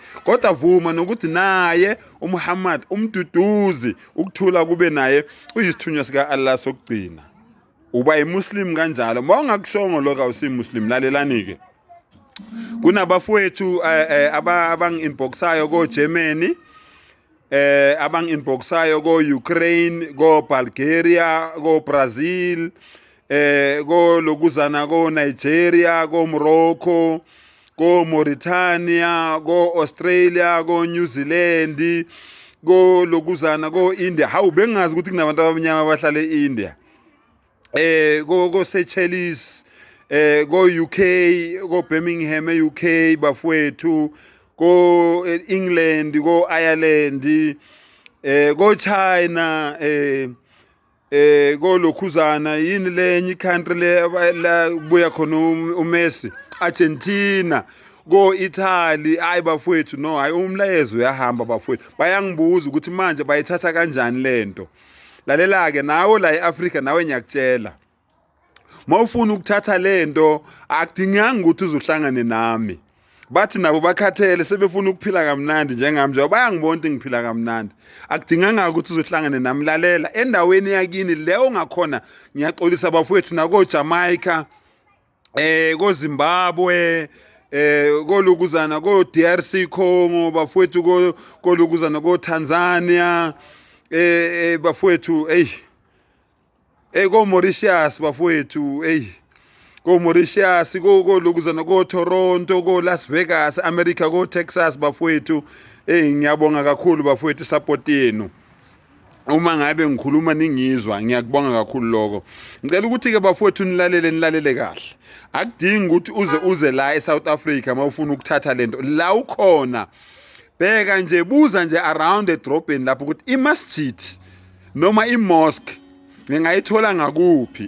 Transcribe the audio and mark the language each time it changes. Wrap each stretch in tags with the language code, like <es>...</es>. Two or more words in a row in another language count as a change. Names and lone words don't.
<nd>Kodwa vuma nokuthi naye uMuhammad umduduzi ukuthula kube naye uyisithunywa sika Allah sokugcina. Uba yimuslim kanjalo, mongakushongo lokho awusimuslim. Lalelani-ke. Kunabafowethu abangi-inboxayo ko Germany, abangi-inboxayo ko Ukraine, ko Bulgaria, ko Brazil, ko lokuzana ko Nigeria, ko Morocco, ko Mauritania, ko Australia, ko New Zealand, ko lokuzana ko India. Hawu bengazi ukuthi kunabantu abamnyama abahlala eIndia. Ko Seychelles, go UK, go Birmingham UK bafowethu, go England, go Ireland, go China, go lokhuzana yini lenye country la buya khona uMessi, Argentina, go Italy. Hayi bafowethu, no, hayi umlayezo uyahamba bafowethu. Bayangibuza ukuthi manje bayithatha kanjani lento. Lalela ke nawe la eAfrica nawe ngiyakutshela. Mawufuna ukuthatha lento akudinganga ukuthi uzohlangane nami. Bathi nabo bakhathele sebefuna ukuphila kamnandi njengami nje. Bayangibona ukuthi ngiphila kamnandi. Akudinganga ukuthi uzohlangane nami. Lalela endaweni yakini leyo ongakhona, ngiyaxolisa bafowethu nako Jamaica, ko Zimbabwe, ko lokuzana ko DRC Congo bafowethu, ko lokuzana ko Tanzania, bafowethu ko Mauritius bafowethu, ko Mauritius, ko lokuzana ko Toronto, ko Las Vegas, America, ko Texas bafowethu. Ngiyabonga kakhulu bafowethu support yenu. Uma ngabe ngikhuluma ningizwa, ngiyakubonga kakhulu lokho. Ngicela ukuthi ke bafowethu nilalele kahle. Akudingi ukuthi uze la eSouth Africa mawufuna ukuthatha lento. La ukhona bheka nje, buza nje around edrobheni lapho ukuthi imasjid noma imosque ngingayithola ngakuphi.</nd>